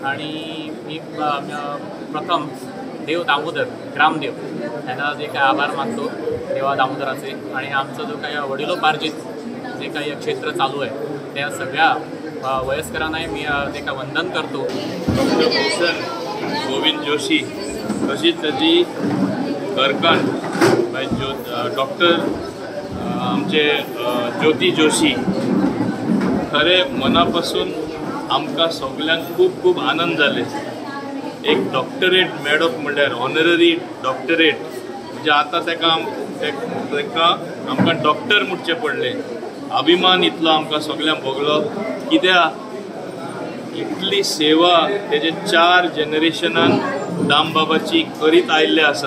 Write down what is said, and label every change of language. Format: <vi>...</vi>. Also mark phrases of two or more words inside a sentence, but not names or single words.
<mr>आणि मी प्रथम देव दामोदर ग्रामदेव यांना जे काही आभार मानतो देवा दामोदराचे, आणि आमचं जो काही वडिलोपार्जित जे काही क्षेत्र चालू आहे त्या सगळ्या वयस्करांनाही मी ते काय वंदन करतो।</mr> <kok>भूषण गोविंद जोशी तशीच त्याची घरकान डॉक्टर आमचे ज्योती जोशी, खरे मनापासून आमकां सगळ्यांक खूप खूप आनंद जाले। एक डॉक्टरेट मेळप म्हणल्यार</kok> <en>honorary doctorate</en> <kok>म्हणजे आता ताका आमकां डॉक्टर म्हणचे पडले। अभिमान इतलो आमकां सगळ्यांक भोगलो कित्याक इतली सेवा तेजे 4 जनरेशनान दामबाबाची करीत आयिल्ले आसा।</kok>